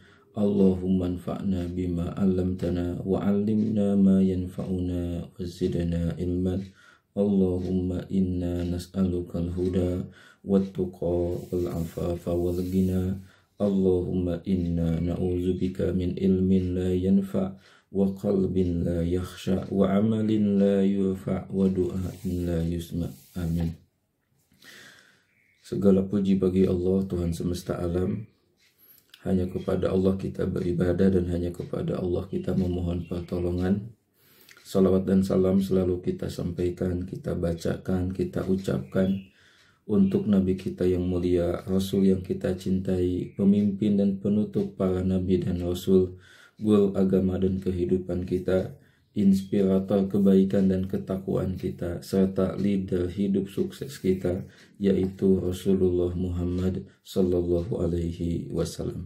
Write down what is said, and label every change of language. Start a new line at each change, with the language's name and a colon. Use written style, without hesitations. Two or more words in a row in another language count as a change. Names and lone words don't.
Arabic: اللهم انفعنا بما علمتنا وعلمنا ما ينفعنا وزدنا علما. اللهم إنا نسألك الهدى والتقى والعفاف والغنى. اللهم إنا نعوذ بك من علم لا ينفع وقلب لا يخشع وعمل لا يرفع ودعاء لا يسمع'. Amin.
Indonesian: Segala puji bagi Allah, Tuhan semesta alam. Hanya kepada Allah kita beribadah dan hanya kepada Allah kita memohon pertolongan. Salawat dan salam selalu kita sampaikan, kita bacakan, kita ucapkan untuk Nabi kita yang mulia, Rasul yang kita cintai, pemimpin dan penutup para Nabi dan Rasul, guru agama dan kehidupan kita, inspirator kebaikan dan ketakwaan kita, serta leader hidup sukses kita, yaitu Rasulullah Muhammad
Arabic: صلى الله عليه وسلم.